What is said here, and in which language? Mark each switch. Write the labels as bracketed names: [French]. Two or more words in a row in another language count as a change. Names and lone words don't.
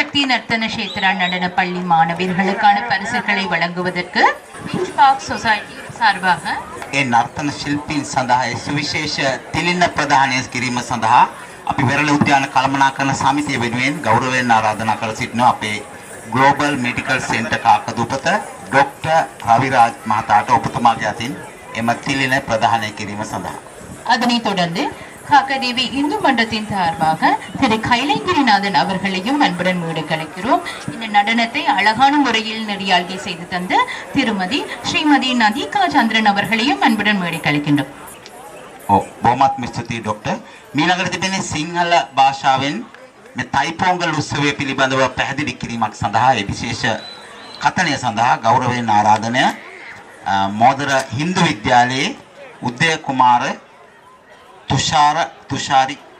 [Tamil] நர்த்தன கஷேத்ரா நடன பள்ளி மாணவர்களுக்கான பரிசுகளை வழங்குவதற்கு பீச் பார்க் சொசைட்டி சார்பாக [Sinhala] ඒ නර්තන ශිල්පීන් සඳහා සුවිශේෂ තිලින ප්‍රදානය කිරීම සඳහා අපි වෙරළ උද්‍යාන කළමනාකරණ සමිතිය වෙනුවෙන් ගෞරවයෙන් ආරාධනා කර සිටිනවා අපේ ග්ලෝබල් මෙඩිකල් සෙන්ටර් කාකදුපත ඩොක්ටර් රවිරාජ් මහතාට ඔබතුමාගේ අතින් එම තිලින ප්‍රදානය කිරීම සඳහා. [Tamil] அதனைத் தொடர்ந்து காக்கதேவி இந்து மன்றத்தின் சார்பாக திரு கைலைங்கிரிநாதன் அவர்களையும் அன்புடன் மேடை கலைக்கிறோம். இந்த நடனத்தை அழகான முறையில் நெறியாழ்கை செய்து தந்த திருமதி ஸ்ரீமதி நதிகா சந்திரன் அவர்களையும் அன்புடன் மேடை கலைக்கின்றோம். [Sinhala] බොහොමත් ස්තුතියි ડોක්ටර්. මීළඟට තිබෙන්නේ සිංහල භාෂාවෙන් මේ තයිපොංගල් උත්සවය පිළිබඳව පැහැදිලි කිරීමක් සඳහා ඒ විශේෂ කතනය සඳහා ගෞරවයෙන් ආරාධනය මෝදර හින්දු විද්‍යාලයේ උදය කුමාර තුෂාරි